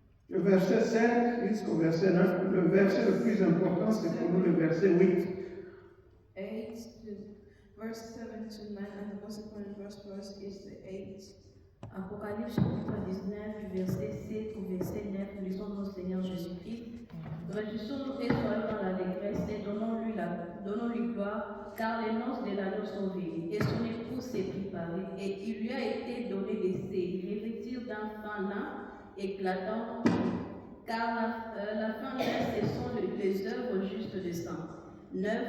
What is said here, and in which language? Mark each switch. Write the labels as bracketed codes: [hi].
[fr] Le verset 7 jusqu'au verset 9. Le verset le plus important, c'est pour nous le verset 8. [en] Verse 7 to 9, and the most important verse is the 8. [fr] Apocalypse chapitre 19, du verset 7 au verset 9, nous lisons notre Seigneur Jésus-Christ. Réjouissons-nous et soyons dans l'allégresse et donnons-lui gloire, car les noces de l'agneau sont venues, et son épouse s'est préparée, et il lui a été donné de se revêtir d'un fin lin éclatant, car la fin lin, ce sont les œuvres justes de saints. 9.